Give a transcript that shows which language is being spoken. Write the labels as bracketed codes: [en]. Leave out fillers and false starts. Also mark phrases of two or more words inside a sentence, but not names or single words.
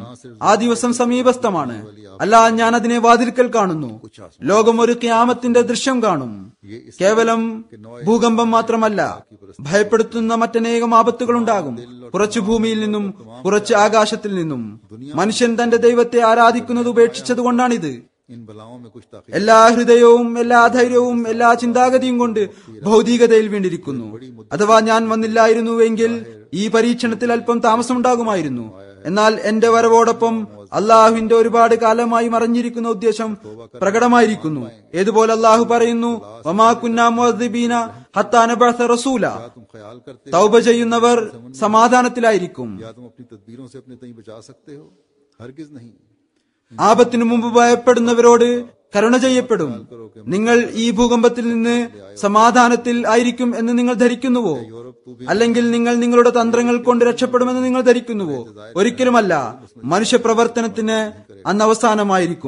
[ml] ആ ദിവസം സമീപസ്ഥമാണ്. അല്ല, ഞാൻ അതിനെ വാതിൽക്കൽ കാണുന്നു. ലോകം ഒരു ഖിയാമത്തിന്റെ ദൃശ്യം കാണും. കേവലം ഭൂകമ്പം മാത്രമല്ല, ഭയപ്പെടുത്തുന്ന മറ്റനേകം ആപത്തുകൾ ഉണ്ടാകും. കുറച്ച് ഭൂമിയിൽ നിന്നും കുറച്ച് ആകാശത്തിൽ നിന്നും. മനുഷ്യൻ തന്റെ ദൈവത്തെ ആരാധിക്കുന്നത് ഉപേക്ഷിച്ചതുകൊണ്ടാണിത്. [ur] इन बलाओं में कुछ ताक़ीद [ml] എല്ലാ ഹൃദയവും എല്ലാ ധൈര്യവും എല്ലാ ചിന്താഗതിയും കൊണ്ട് ഭൗതികതയിൽ വീണ്ടിരിക്കുന്നു. അഥവാ ഞാൻ വന്നില്ലായിരുന്നുവെങ്കിൽ ഈ പരീക്ഷണത്തിൽ അല്പം താമസമുണ്ടാകുമായിരുന്നു. എന്നാൽ എന്റെ വരവോടൊപ്പം അള്ളാഹുവിന്റെ ഒരുപാട് കാലമായി മറഞ്ഞിരിക്കുന്ന ഉദ്ദേശം പ്രകടമായിരിക്കുന്നു. ഏതുപോലെ അള്ളാഹു പറയുന്നു, [ar] وما كنا معذبين حتى نبعث رسولا. [ur] तुम ख्याल करते [ml] തൗബ ചെയ്യുന്നവർ സമാധാനത്തിലായിരിക്കും. [ur] या तुम अपनी तदबीरों से अपने तई बचा सकते हो? हरगिज नहीं। [ml] ആപത്തിനു മുമ്പ് ഭയപ്പെടുന്നവരോട് കരുണ ചെയ്യപ്പെടും. നിങ്ങൾ ഈ ഭൂകമ്പത്തിൽ നിന്ന് സമാധാനത്തിൽ ആയിരിക്കും എന്ന് നിങ്ങൾ ധരിക്കുന്നുവോ? അല്ലെങ്കിൽ നിങ്ങൾ നിങ്ങളുടെ തന്ത്രങ്ങൾ കൊണ്ട് രക്ഷപ്പെടുമെന്ന് നിങ്ങൾ ധരിക്കുന്നുവോ? ഒരിക്കലുമല്ല. മനുഷ്യപ്രവർത്തനത്തിന് അന്ന് അവസാനമായിരിക്കും.